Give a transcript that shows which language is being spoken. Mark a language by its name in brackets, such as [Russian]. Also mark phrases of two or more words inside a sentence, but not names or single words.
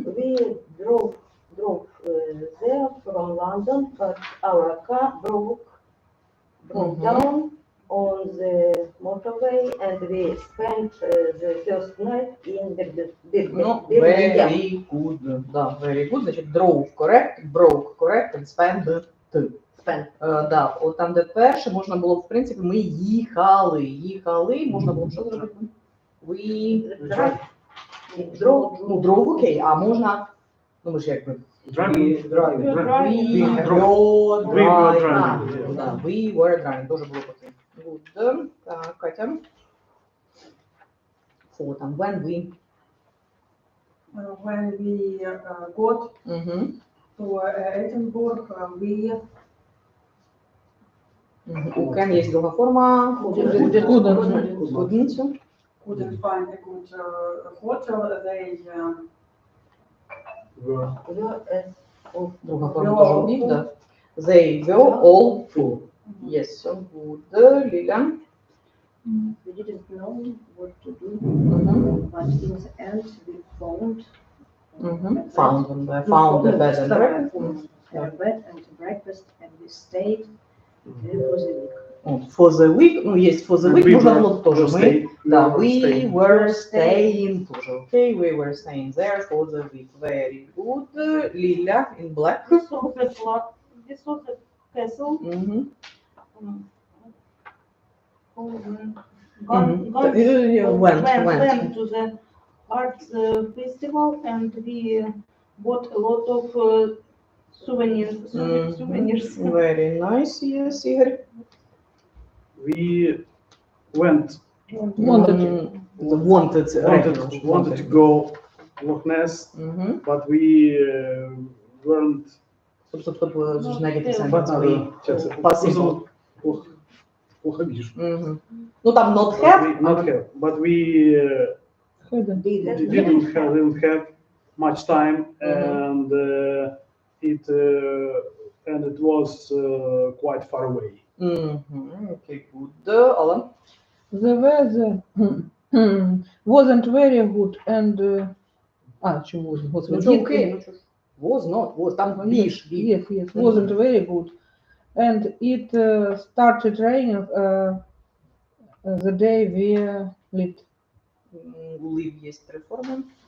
[English] We drove there from London, but our car broke Mhm. down on the motorway, and we spent the first night in Ну, Birmingham. very good. Да, very good. Значить, drove correct, broke correct, and spent. [Ukrainian] Да, от там, де перше, можна було, в принципі, ми їхали, можна було б що зробити? [English] We drove, [Ukrainian] окей, а можна, ну ми ж якби, [English] driving. we Drove. were We were driving. driving. Да, we were driving, [Ukrainian] дуже було окей. Good. Так, Катя. Фо там, [English] when we. When we got Угу. to Edinburgh, we [Ukrainian] У can є друга форма. [English] Couldn't. Couldn't. Couldn't find a good hotel. They Were Were as of [Ukrainian] Друга форма теж убив, да. [English] They were all full. Yes, so good. Ліля. We didn't know what to do, Мгм. but in the end we found Found them, да. Found the bed and breakfast. a bed and breakfast, and we stayed there for the week. От, for the week, [Russian] ну, есть [English] for the week, we [Russian] можно [English] were- [Russian] было тоже. [English] were [Russian] Мы, [English] staying- [Russian] да, [English] were we staying. were staying тоже, okay, we were staying there for the week. Very good. Лиля in black. This was a castle. Мгм. Gone Went. to the arts festival, and we bought a lot of souvenirs. Very nice, yes, Игорь. we went wanted to go Loch Ness, but we weren't. [Russian] Собственно, же negative [English] But sentence. Possible. [Russian] Плохо вижу. Ну там [English] not have. Not have, but we didn't have much time, and it was quite far away. Okay, good. Alan. The weather wasn't very good and чего wasn't? Ну [Russian] Господи, что, окей, ну что ж. [English] Was not, was, [Russian] там биш. [English] Yes, wasn't very good. And it started raining the day we left. [Russian] У live есть три формы.